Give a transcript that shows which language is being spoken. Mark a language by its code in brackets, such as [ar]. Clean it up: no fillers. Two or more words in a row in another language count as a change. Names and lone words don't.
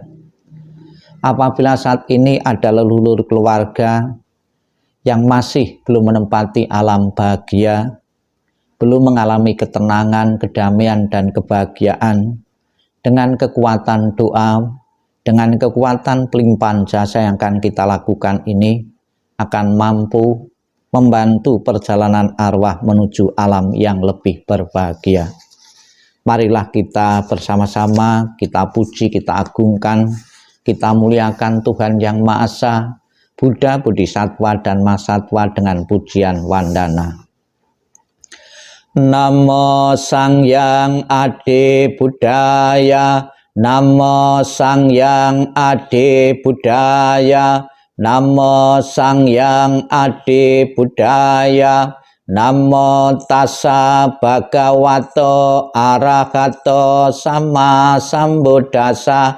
[id] Apabila saat ini ada leluhur keluarga yang masih belum menempati alam bahagia, belum mengalami ketenangan, kedamaian, dan kebahagiaan, dengan kekuatan doa, dengan kekuatan pelimpahan jasa yang akan kita lakukan ini, akan mampu membantu perjalanan arwah menuju alam yang lebih berbahagia. Marilah kita bersama-sama, kita puji, kita agungkan, kita muliakan Tuhan Yang Maha Esa, Buddha, Bodhisattva, dan Mahasatwa dengan pujian wandana. [pi] Namo Sang Hyang Adibudaya, Namo Sang Hyang Adibudaya, Namo Sang Hyang Adibudaya, Namo Tassa Bhagavato Arahato Sama Sambuddhassa,